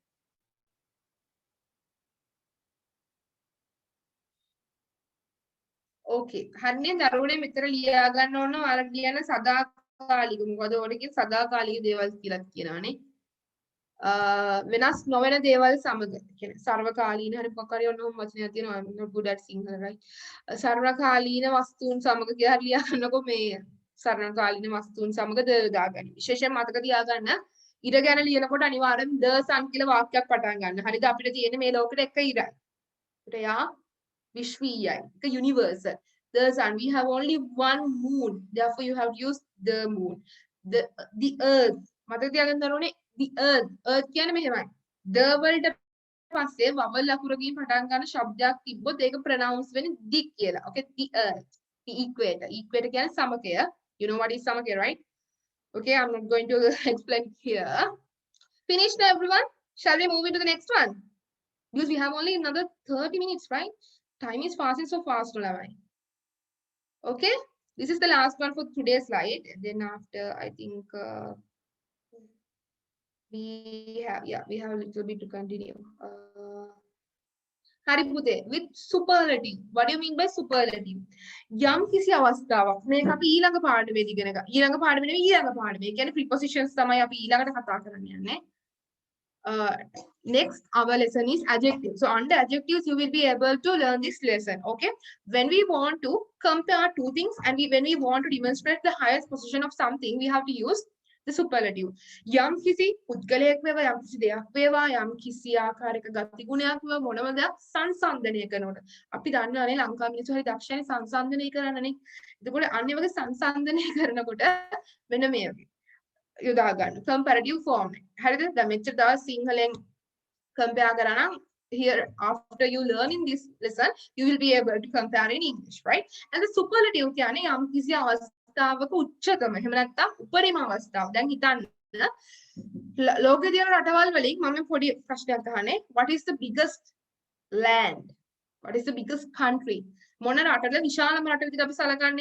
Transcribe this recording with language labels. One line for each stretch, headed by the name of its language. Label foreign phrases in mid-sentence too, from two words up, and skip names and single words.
Sinhala: Okay, හරිනේ දරුවනේ මෙතන ලියා ගන්න ඕන ඔයාලා කියන සදාකාලික මොකද ඕනේ කියන සදාකාලික දේවල් කියලා කියනවානේ. වෙනස් නොවන දේවල් සමග කියන්නේ සර්වකාලීන හරි මොකක් හරි ඔන්න වචනයක් තියෙනවා
English: I'm not good at Sinhala right.
Sinhala: සර්වකාලීන වස්තුන් සමග කියලා හරි ලියා ගන්නකො මේ සර්වකාලීන වස්තුන් සමග ද දාගන්න. විශේෂයෙන් මතක තියාගන්න ඉර ගැන ලියනකොට අනිවාර්යෙන්
English: the sun
Sinhala: කියලා වාක්‍යයක් පටන් ගන්න. හරිද? අපිට තියෙන්නේ මේ ලෝකෙට එක ඉරයි. ඒකට යා විශ්වීයයි.
English: ඒක universal. The sun. We have only one moon. Therefore, you have used the moon. The earth.
Sinhala: මතක තියාගන්න දරුවනේ
English: the earth.
Sinhala: earth කියන්නේ මෙහෙමයි. the වලට පස්සේ vowel ලකුරකින් පටන් ගන්න ශබ්දයක් තිබ්බොත් ඒක pronounce වෙන්නේ the කියලා.
English: Okay, the earth. The equator. Equator
Sinhala: කියන්නේ සමකය.
English: You know what is samakya, right? Okay, I'm not going to explain here. Finished everyone? Shall we move into the next one? Because we have only another 30 minutes, right? Time is passing so fast, Olavai. Okay, this is the last one for today's slide. Then after, I think we have a little bit to continue.
Sinhala: හරි පුතේ
English: with superlative. What do you mean by superlative?
Sinhala: යම් කිසි අවස්ථාවක් මේක අපි ඊළඟ පාඩමේදී ඉගෙන ගන්න. ඊළඟ පාඩමේ නෙවෙයි ඊළඟ පාඩමේ. ඒ කියන්නේ prepositions තමයි අපි ඊළඟට කතා කරන්න යන්නේ.
English: Next, our lesson is adjective. So under adjectives, you will be able to learn this lesson. Okay. When we want to compare two things and when we want to demonstrate the highest position of something, we have to use the superlative.
Sinhala: යම් කිසි පුද්ගලයෙක් වේවා යම් කිසි දෙයක් වේවා යම් කිසි ආකාරයක ගති ගුණයක් වේවා මොනම දෙයක් සංසන්දනය කරනකොට අපි දන්නවනේ ලංකා මිනිස්සු හරි දක්ෂයි සංසන්දනය කරන්නනේ. එතකොට අන්නේ වගේ සංසන්දනය කරනකොට මෙන්න මේ වගේ යොදා ගන්න
English: comparative form
Sinhala: එක. හරිද? දැන් මෙච්චර දවස් සිංහලෙන් compare කරා නම්
English: here after you learn in this lesson you will be able to compare in English, right? And the superlative
Sinhala: කියන්නේ යම් කිසි අවස්ථාවක උච්චතම එහෙම නැත්නම් උපරිම අවස්ථාව. දැන් හිතන්න ලෝකේ තියෙන රටවල් වලින් මම පොඩි ප්‍රශ්නයක් අහන්නේ.
English: What is the biggest land? What is the biggest country?
Sinhala: මොන රටද විශාලම රට විදිහට අපි සලකන්නේ?